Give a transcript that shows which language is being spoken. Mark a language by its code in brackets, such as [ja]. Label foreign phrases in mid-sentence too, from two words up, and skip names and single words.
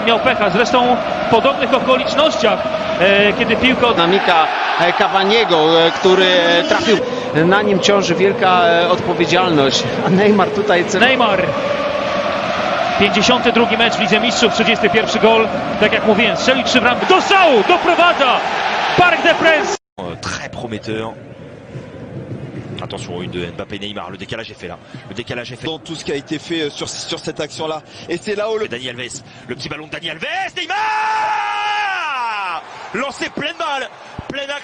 [pl] Miał pecha, zresztą w podobnych okolicznościach, kiedy piłka... Dynamika Cavaniego, który trafił, na nim ciąży wielka odpowiedzialność, a Neymar tutaj... Neymar! 52 mecz w Lidze Mistrzów, 31 gol, tak jak mówiłem, strzelił 3 bramki, do strzału, doprowadza Parc des Princes! [fr] Très prometteur. Attention, une de Mbappé Neymar, le décalage est fait là. Le décalage est fait. Dans tout ce qui a été fait sur cette action-là. Et c'est là où le... Dani Alves, le petit ballon de Dani Alves, Neymar lancé plein de balles, plein d'axe.